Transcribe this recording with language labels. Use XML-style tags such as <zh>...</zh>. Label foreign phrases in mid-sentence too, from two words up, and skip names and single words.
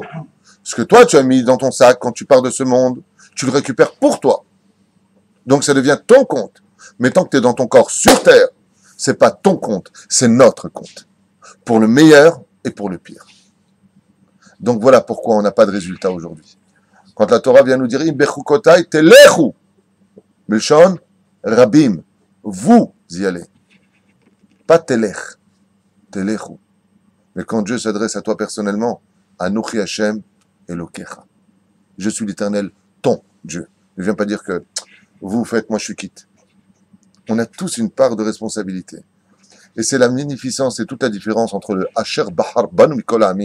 <fr>Ce que toi, tu as mis dans ton sac quand tu pars de ce monde, tu le récupères pour toi. Donc, ça devient ton compte. Mais tant que tu es dans ton corps sur terre, c'est pas ton compte, c'est notre compte. Pour le meilleur et pour le pire. Donc, voilà pourquoi on n'a pas de résultat aujourd'hui. Quand la Torah vient nous dire,</fr> <he>בחוקותי תלכו. מלשון רבים.</he> <fr>Vous y allez. Pas telech. Telechu. Mais quand Dieu s'adresse à toi personnellement,</fr> <he>אנכי השם אלקיך.</he> <fr>Je suis l'Éternel, ton Dieu. Ne viens pas dire que vous faites, moi je suis quitte. On a tous une part de responsabilité. Et c'est la magnificence et toute la différence entre le</fr> <he>אשר בחר בנו מכל העמים.</he>